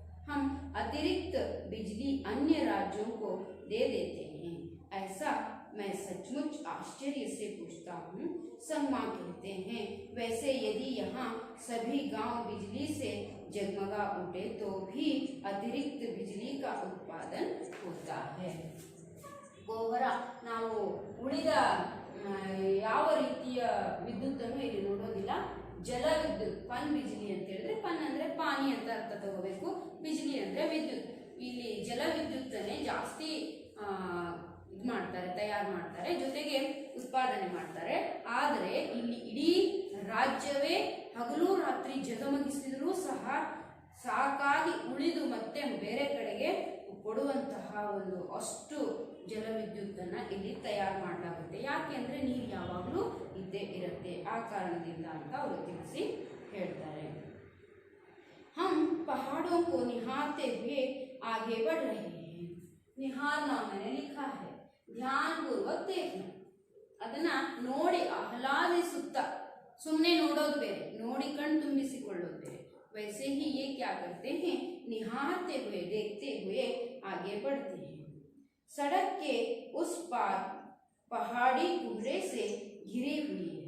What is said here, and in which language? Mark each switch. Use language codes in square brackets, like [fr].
[hi] हम अतिरिक्त बिजली अन्य राज्यों को दे देते हैं. ऐसा मैं सचमुच आश्चर्य से पूछता हूँ. संगमा कहते हैं, वैसे यदि यहाँ सभी गांव बिजली से जगमगा उठे तो भी अतिरिक्त बिजली का उत्पादन होता है. [kn] ಗೋವರ ನಾವು ಉಳಿದ ಯಾವ ರೀತಿಯ ವಿದ್ಯುತ್ತನ್ನು ಇಲ್ಲಿ ನೋಡೋದಿಲ್ಲ. ಜಲ ವಿದ್ಯುತ್, ಪನ್ ಬಿಜ್ಲಿ ಅಂತ ಹೇಳಿದ್ರೆ, ಪನ್ ಅಂದ್ರೆ ಪಾನಿ ಅಂತ ಅರ್ಥ ತಗೋಬೇಕು, ಬಿಜ್ಲಿ ಅಂದ್ರೆ ವಿದ್ಯುತ್. ಇಲ್ಲಿ ಜಲ ವಿದ್ಯುತ್ತನ್ನೇ ಜಾಸ್ತಿ ಇದು ಮಾಡ್ತಾರೆ, ತಯಾರು ಮಾಡ್ತಾರೆ, ಜೊತೆಗೆ ಉತ್ಪಾದನೆ ಮಾಡ್ತಾರೆ. ಆದರೆ ಇಲ್ಲಿ ಇಡೀ ರಾಜ್ಯವೇ ಹಗಲು ರಾತ್ರಿ ಜಗಮಗಿಸಿದರೂ ಸಹ ಸಾಕಾಗಿ ಉಳಿದು ಮತ್ತೆ ಬೇರೆ ಕಡೆಗೆ ಕೊಡುವಂತಹ ಒಂದು ಅಷ್ಟು ಜಲವಿದ್ಯುತ್ತನ್ನ ಇಲ್ಲಿ ತಯಾರು ಮಾಡಲಾಗುತ್ತೆ. ಯಾಕೆ ಅಂದ್ರೆ ನೀರು ಯಾವಾಗಲೂ ಇದ್ದೇ ಇರುತ್ತೆ, ಆ ಕಾರಣದಿಂದ ಅಂತ ಅವರು ತಿಳಿಸಿ ಹೇಳ್ತಾರೆ. [hi] हम पहाड़ों को निहारते हुए आगे बढ़ रहे हैं. निहारना मैंने लिखा है, ध्यान पूर्वक देखना, [kn] ಅದನ್ನ ನೋಡಿ ಆಹ್ಲಾದಿಸುತ್ತಾ, ಸುಮ್ಮನೆ ನೋಡೋದು ಬೇರೆ, ನೋಡಿ ಕಣ್ ತುಂಬಿಸಿಕೊಳ್ಳೋದು ಬೇರೆ. [hi] वैसे ही ये क्या करते हैं? निहारते हुए, देखते हुए आगे बढ़ते हैं. सड़क के उस पार पहाड़ी कुहरे से घिरी हुई है.